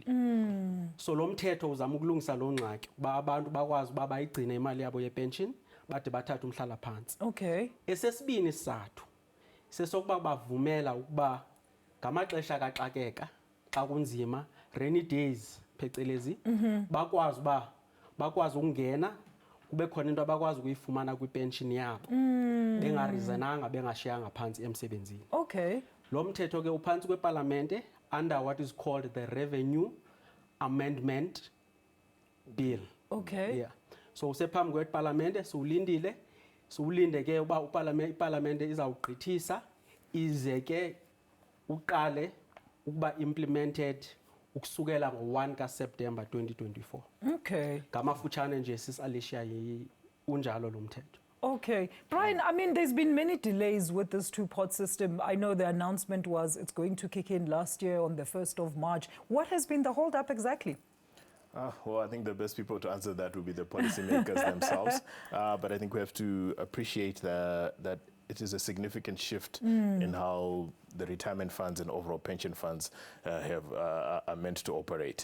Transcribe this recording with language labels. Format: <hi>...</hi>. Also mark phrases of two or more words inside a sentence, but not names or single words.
<xh>So lo mthetho uzama ukulungisa lo ngxaki uba abantu bakwazi uba bayigcine imali yabo yepension bade bathathe umhlala phansi. Okay. Esesibini isizathu sesokuba bavumela ukuba ngamaxesha kaxakeka xa kunzima</xh> <en>rainy days</en> <xh>phecelezi bakwazi ukungena kube khona into abakwazi ukuyifumana kwipension yabo bengarezenanga bengashiyanga phansi emsebenzini. Okay. Lo mthetho ke uphansi kweParlamente</xh> <en>under what is called the Revenue Amendment Bill.</en> <xh>Okay. Yeah. So usephambi kweParlamente siwulinde ke uba iParlamente izawugqithisa ize ke uqale ukuba implemented ukusukela ngo-1 kaSeptember 2024. Okay. Ngamafutshane nje sis Alicia unjalo lo mthetho. Okay.</xh> <en>Brian, I mean, there's been many delays with this two-pot system. I know the announcement was it's going to kick in last year on the 1st of March. What has been the hold-up exactly? Well, I think the best people to answer that would be the policymakers themselves. But I think we have to appreciate that it is a significant shift in how the retirement funds and overall pension funds are meant to operate.</en>